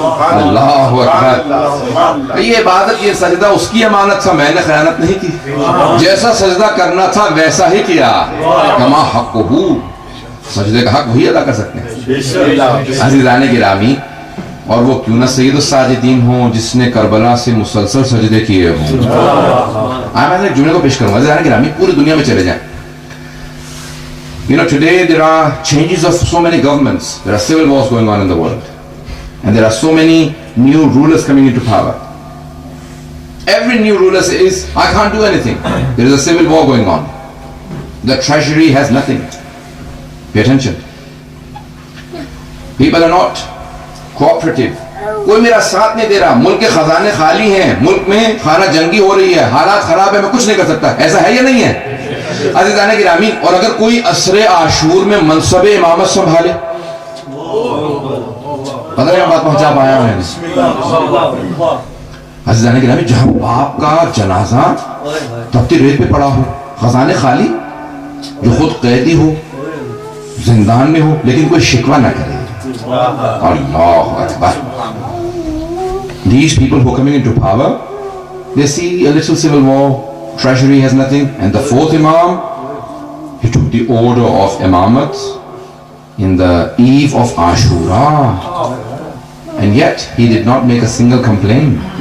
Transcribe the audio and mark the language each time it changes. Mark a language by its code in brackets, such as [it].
[ur] اللہ اکبر. یہ عبادت، یہ سجدہ اس کی امانت تھا، میں نے خیانت نہیں کی. جیسا سجدہ کرنا تھا ویسا ہی کیا. کما حقہ سجدے کا حق وہی ادا کر سکتے ہیں. عزیزان گرامی، اور وہ کیوں نہ سید الساجدین ہوں جس نے کربلا سے مسلسل سجدے کیے ہوں. میں ایک جملے کو پیش کروں گا. عزیزان گرامی، پوری دنیا میں چلے جائیں. [en] Today there are changes of so many governments. There are civil wars going on in the world. And there are so many new rulers coming into power. Every new ruler says, I can't do anything. There is a civil war going on. The treasury has nothing. Pay attention. People are not cooperative. [ur] کوئی میرا ساتھ نہیں دے رہا. ملک کے خزانے خالی ہیں. ملک میں خانہ جنگی ہو رہی ہے. حالات خراب ہے. میں کچھ نہیں کر سکتا. ایسا ہے یا نہیں ہے؟ عزیزان گرامی، اور اگر کوئی عصر عاشور میں منصب امامت سنبھالے، پتہ نہیں بات پہنچا پایا میں. عزیزان گرامی، جہاں باپ کا جنازہ تپتی ریت پہ پڑا ہو، خزانے خالی، جو خود قیدی ہو، زندان میں ہو، لیکن کوئی شکوہ نہ کرے. اللہ اکبر. [en] These people who are coming into power, they see a little civil war, treasury has nothing, and the fourth Imam, he took the order of Imamat in the eve of Ashura, and yet he did not make a single complaint.